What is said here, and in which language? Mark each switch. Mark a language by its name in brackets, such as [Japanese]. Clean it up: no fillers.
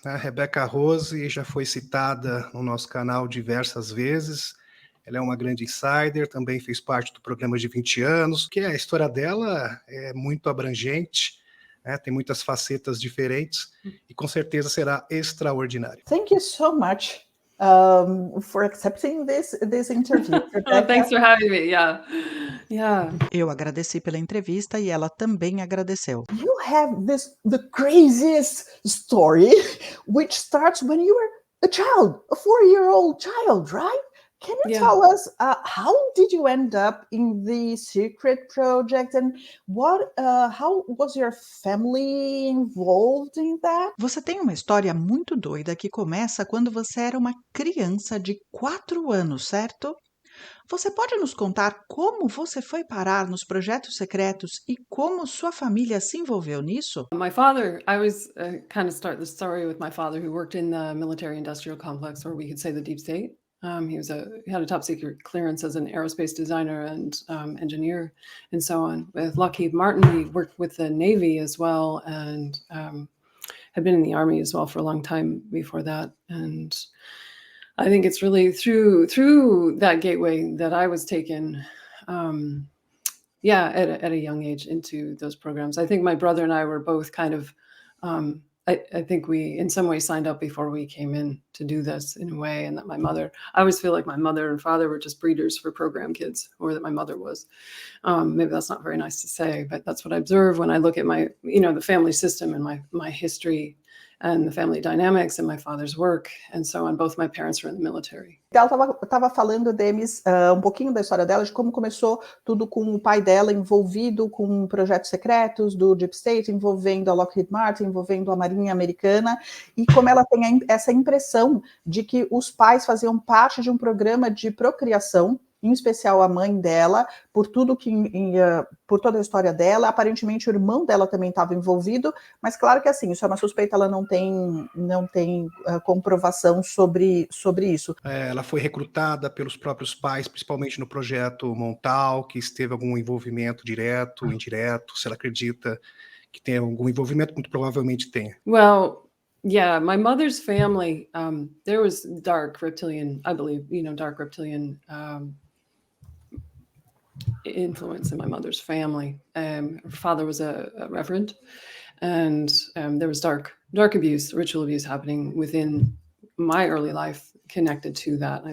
[Portuguese] A Rebeca Rose já foi citada no nosso canal diversas vezes. Ela é uma grande insider, também fez parte do programa de 20 anos, que a história dela é muito abrangente, né? Tem muitas facetas diferentes e com certeza será extraordinária. [English] Thank you so much for accepting this interview. Thanks for having me. Yeah. [Portuguese] Eu agradeci pela entrevista e ela também agradeceu. [English] You have the craziest story, which starts when you were a child, a 4-year-old child, right? Can you tell us how did you end up in the Secret project and how was your family involved in that? [Portuguese] Você tem uma história muito doida que começa quando você era uma criança de 4 anos, certo? Você pode nos contar como você foi parar nos projetos secretos e como sua família se envolveu nisso? [English] My father, I always kind of start the story with my father, who worked in the military industrial complex, or we could say the deep state. He had a top secret clearance as an aerospace designer and engineer and so on. With Lockheed Martin, he worked with the Navy as well and had been in the Army as well for a long time before that. And I think it's really through that gateway that I was taken, at a young age into those programs. I think my brother and I were both kind of, I think we in some way signed up before we came in to do this in a way, and that I always feel like my mother and father were just breeders for program kids, or that my mother was. Maybe that's not very nice to say, but that's what I observe when I look at my, the family system and my history and the family dynamics and my father's work and so on. Both my parents were in the military. [Portuguese] Ela estava falando, Demis, um pouquinho da história dela, de como começou tudo com o pai dela envolvido com projetos secretos do Deep State, envolvendo a Lockheed Martin, envolvendo a Marinha Americana, e como ela tem essa impressão de que os pais faziam parte de um programa de procriação, em especial a mãe dela, por toda a história dela. Aparentemente o irmão dela também estava envolvido, mas claro que assim, isso é uma suspeita, ela não tem comprovação sobre isso. Ela foi recrutada pelos próprios pais, principalmente no projeto Montauk, que teve algum envolvimento direto, indireto, se ela acredita que tem algum envolvimento, muito provavelmente tem. [English] Well, yeah, my mother's family, there was dark reptilian, I believe, dark reptilian influence in my mother's family. Her father was a reverend, and there was dark abuse, ritual abuse happening within my early life connected to that.